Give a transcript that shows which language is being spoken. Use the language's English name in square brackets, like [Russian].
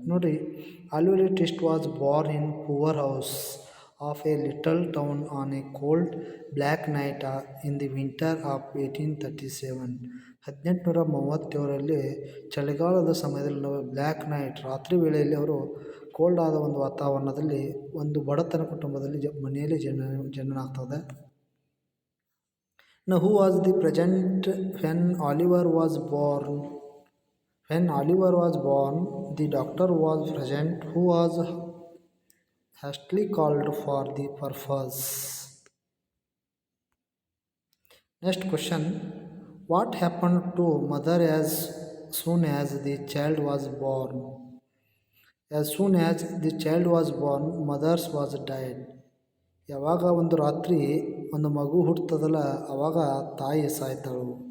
[English] ನೋಡಿರಿ, Oliver Twist was born in poor house of a little town on a cold black night in the winter of 1837. [Kannada] 1837ರಲ್ಲಿ ಚಳಿಗಾಲದ ಸಮಯದಲ್ಲಿ black night ರಾತ್ರಿ ವೇಳೆಯಲ್ಲಿ ಅವರು cold ಆದ ಒಂದು ವಾತಾವರಣದಲ್ಲಿ ಒಂದು ಬಡತನ ಕುಟುಂಬದಲ್ಲಿ ಮನೆಯಲ್ಲಿ ಜನನ ಆಗ್ತದೆ. [English] Now, who was the present when Oliver was born? When Oliver was born, the doctor was present, who was hastily called for the purpose. Next question, what happened to mother as soon as the child was born? As soon as the child was born, mother was died. [Kannada] ಯಾವಾಗ ಒಂದು ರಾತ್ರಿ ಒಂದು ಮಗು ಹುಟ್ಟುತ್ತದಲ್ಲ ಆವಾಗ ತಾಯಿ ಸಾಯ್ತಾಳು.